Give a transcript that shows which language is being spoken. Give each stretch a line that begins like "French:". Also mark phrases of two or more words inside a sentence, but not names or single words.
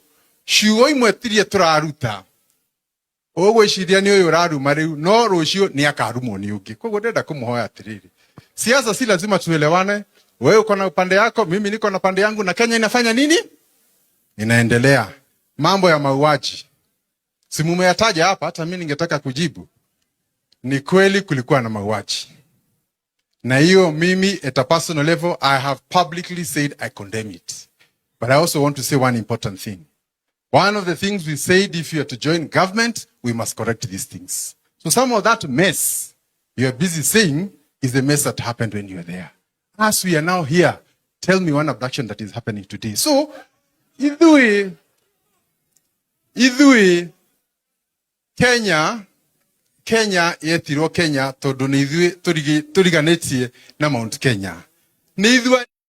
Kikuyu: Ciugo imwe tirie turaruta, ugwiciria ni uyu uraruma riu, no rucio ni akarumo ni ungi. Koguo ndenda kumuhoya atiriri,
Swahili: siasa si lazima tuelewane. Wewe uko na upande yako, mimi niko na pande yangu, na Kenya inafanya nini? Inaendelea. Mambo ya mauaji si mumeyataja hapa, hata mimi ningetaka kujibu. Ni kweli kulikuwa na mauaji, na hiyo mimi
English: at a personal level I have publicly said I condemn it. But I also want to say one important thing. One of the things we said, if you are to join government, we must correct these things. So some of that mess you are busy saying is the mess that happened when you were there. As we are now here, tell me one abduction that is happening today. So,
Kikuyu: idhui Kenya yetiro Kenya tondu ni ithui turiganetie na Mount Kenya. Ni ithui